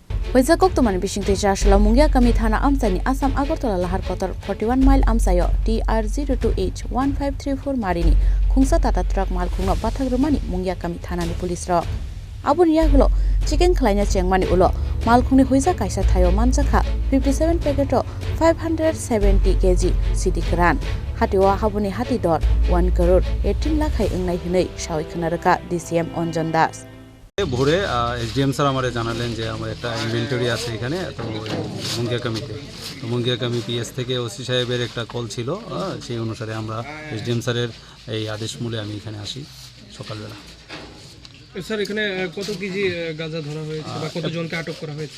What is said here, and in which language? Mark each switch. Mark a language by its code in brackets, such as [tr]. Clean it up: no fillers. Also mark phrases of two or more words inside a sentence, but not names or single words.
[trp] Hoizakok Tuman Bishingte Chasal Mungya Kami Thana Amsani Assam Agartala Lahar Kotor 41 mile Amsayo TR-02H-1534 Marini Khungsa TATA truck Malkhungo Pathagrumani Mungya Kami Thana ni police ro Abun yahulo chicken khlaina chengmani ulo Malkhungni huisa kaisa thayo Manjakha [en] 57 packet of 570 kg [trp] Siddi Kwran Hatiwa habuni hatidor 1 crore 18 lakh hayangnai hinai shawi khanaraka DCM Onjon Das [bn] ভোরে এসডিএম স্যার আমারে জানালেন যে আমার একটা ইনভেন্টরি আছে এখানে তো মুঙ্গিয়া কামিতে তো মুঙ্গিয়া কামি পিএস থেকে ওসি সাহেবের একটা কল ছিল সেই অনুসারে আমরা এসডিএম স্যারের এই আদেশ মূলে আমি এখানে আসি সকালবেলা। স্যার এখানে কত কেজি গাঁজা ধরা হয়েছে বা কতজনকে আটক করা হয়েছে?